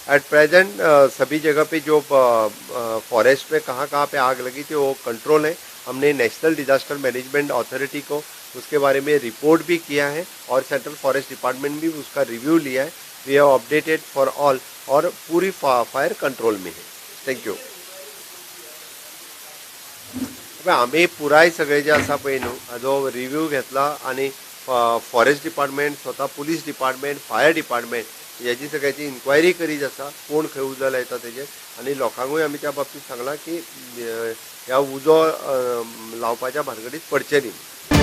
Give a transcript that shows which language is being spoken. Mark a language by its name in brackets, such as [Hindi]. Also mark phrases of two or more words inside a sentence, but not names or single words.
[English] at present [Hindi] सभी जगह पे जो फॉरेस्ट में कहाँ पे आग लगी थी वो कंट्रोल है। हमने नेशनल डिजास्टर मैनेजमेंट अथॉरिटी को उसके बारे में रिपोर्ट भी किया है और सेंट्रल फॉरेस्ट डिपार्टमेंट भी उसका रिव्यू लिया है। [English] we have updated for all [Hindi] और पूरी [English] fire control [Hindi] में है। [English] thank you. [Konkani] आम्ही पुराय सगळे जे आसा पळय न्हू हाजो रिव्यू घेतला आणि [English] forest department [Konkani] स्वता [English] police department fire department [Konkani] याची सगळ्याची इन्क्वायरी करीत आसा कोण खंय उजो लायता तेजेर आनी लोकांकूय आमी त्या बाबतींत सांगला की ह्या उजो लावपाच्या भानगडीत पडचे न्ही।